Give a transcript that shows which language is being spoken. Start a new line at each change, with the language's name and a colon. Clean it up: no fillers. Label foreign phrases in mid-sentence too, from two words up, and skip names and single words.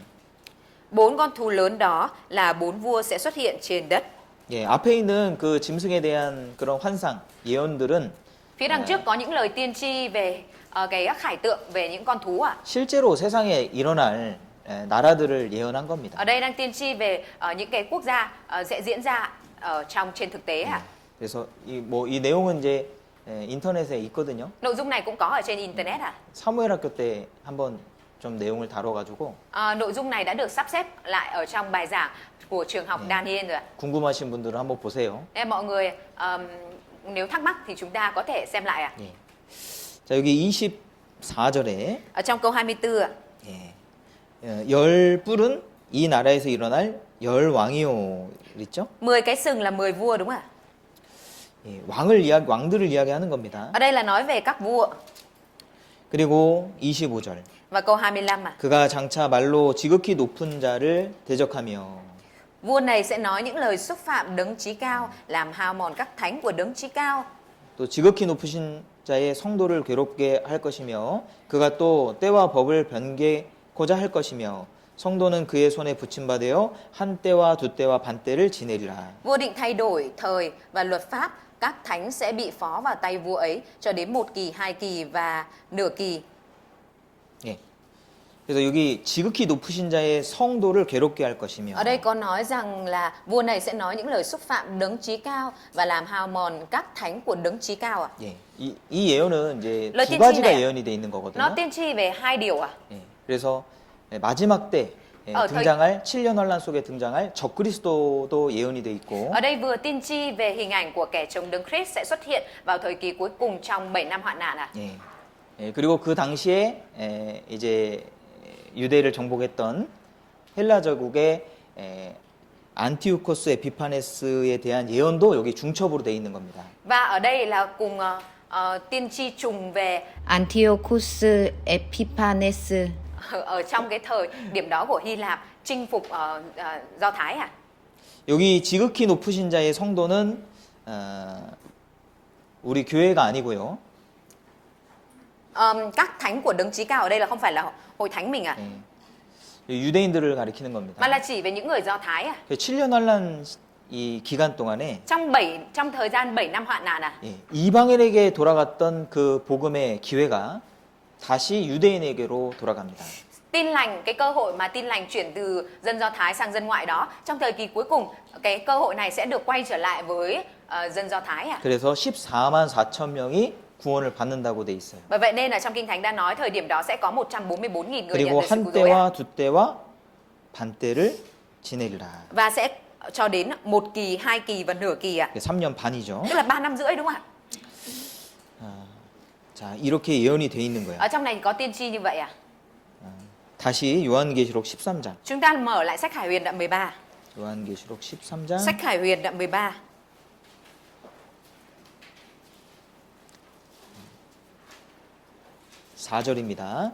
Vietnamese: 4 con thú lớn đó là 4 vua sẽ xuất hiện trên đất.
Korean: 예, 앞에 있는 그 짐승에 대한 그런 환상, 예언들은
Vietnamese: Phía đằng trước có những lời tiên tri về cái khải tượng về những con thú ạ.
Korean: 실제로 세상에 일어날 나라들을 예언한 겁니다.
Vietnamese: Ở đây đang tiên tri về những cái quốc gia sẽ diễn ra ở trên thực tế ạ.
Korean: 그래서 이 내용은 이제 인터넷에 있거든요.
Vietnamese: Nội dung này cũng có ở trên internet ạ.
Korean: 사무엘학교 때 한번 좀 내용을 다뤄가지고
Vietnamese: Nội dung này đã được sắp xếp lại ở trong bài giảng của trường học Daniel rồi ạ.
Korean: 궁금하신 분들은 한번 보세요.
Vietnamese: Nên mọi người nếu thắc mắc thì chúng ta có thể xem lại ạ.
Korean: 예. 자, 여기 24절에
Vietnamese: Ở trong câu 24 ạ.
Korean: 열 뿔은 이 나라에서 일어날 열 왕이요 그랬죠?
Vietnamese: 10 cái sừng là 10 vua đúng không ạ?
Korean: 예, 왕들을 이야기하는 겁니다.
Vietnamese: Ở đây là nói về các vua.
Korean: 그리고 25절
Vietnamese: Và câu 25 ạ.
Korean: 그가 장차 말로 지극히 높은 자를 대적하며.
Vietnamese: Vua này sẽ nói những lời xúc phạm đấng chí cao, làm hao mòn các thánh của đấng chí cao.
Korean: 또 지극히 높으신 자의 성도를 괴롭게 할 것이며 그가 또 때와 법을 변개고자 할 것이며 성도는 그의 손에 붙임받아 한 때와 두 때와 반 때를 지내리라.
Vietnamese: Vua định thay đổi thời và luật pháp, các thánh sẽ bị phó vào tay vua ấy cho đến 1 kỳ, 2 kỳ và nửa kỳ.
Korean: 예. 그래서 여기 지극히 높으신 자의 성도를 괴롭게 할 것이며.
Vietnamese: Ở đây có nói rằng là vua này sẽ nói những lời xúc phạm đấng chí cao và làm hao mòn các thánh của đấng chí cao ạ.
Korean: 예. 이 예언은 이제
Vietnamese: lời
Korean: 두
Vietnamese: tiên tri
Korean: 가지가
Vietnamese: này
Korean: 예언이 돼 있는
Vietnamese: nó
Korean: 거거든요.
Vietnamese: tiên tri về 2 điều ạ.
Korean: 예. 그래서 마지막 때 등장할 7년 환란 속에 등장할 적그리스도도 예언이 돼 있고.
Vietnamese: Ở đây vừa tiên tri về hình ảnh của kẻ chống đấng Christ sẽ xuất hiện vào thời kỳ cuối cùng trong 7 năm hoạn nạn ạ.
Korean: 예. 예. 그리고 그 당시에 이제 유대를 정복했던 헬라 제국의 안티오코스 에피파네스에 대한 예언도 여기 중첩으로 돼 있는 겁니다.
Vietnamese: Và ở đây là cùng tiên tri trùng về Antiochus Epiphanes. ở trong cái thời điểm đó của Hy Lạp chinh phục Do Thái à.
Korean: 여기 지극히 높으신 자의 성도는 우리 교회가 아니고요.
Vietnamese: Các thánh của đấng chí cao ở đây là không phải là hội thánh mình à,
Korean: 예. 유대인들을 가리키는 겁니다.
Vietnamese: mà là chỉ về những người Do Thái à.
Korean: 7년 환란 이 기간 동안에
Vietnamese: Trong thời gian 7 năm hoạn nạn à.
Korean: 예, 이방인에게 돌아갔던 그 복음의 기회가 다시 유대인에게로 돌아갑니다.
Vietnamese: tin lành, cái cơ hội mà tin lành chuyển từ dân Do Thái sang dân ngoại đó, trong thời kỳ cuối cùng cái cơ hội này sẽ được quay trở lại với dân Do Thái à?
Korean: 그래서 14만 4천 명이 구원을 받는다고 돼 있어요.
Vietnamese: Bởi vậy nên là trong Kinh Thánh đã nói thời điểm đó sẽ có 144.000 người nhận
Korean: 그리고
Vietnamese: được sự
Korean: 한
Vietnamese: cứu rỗi
Korean: 때와 두 때와 반 때를 지내리라.
Vietnamese: và sẽ cho đến 1 kỳ, 2 kỳ và nửa kỳ ạ.
Korean: 3년 반이죠.
Vietnamese: Tức là 3 năm rưỡi đúng không ạ?
Korean: 자, 이렇게 예언이 돼 있는 거야.
Vietnamese: Ở trong này có tiên tri như vậy à?
Korean: 다시 요한계시록 13장.
Vietnamese: Chúng ta mở lại sách Khải Huyền đoạn 13.
Korean: 요한계시록 13장
Vietnamese: Sách Khải Huyền đoạn 13.
Korean: 4절입니다.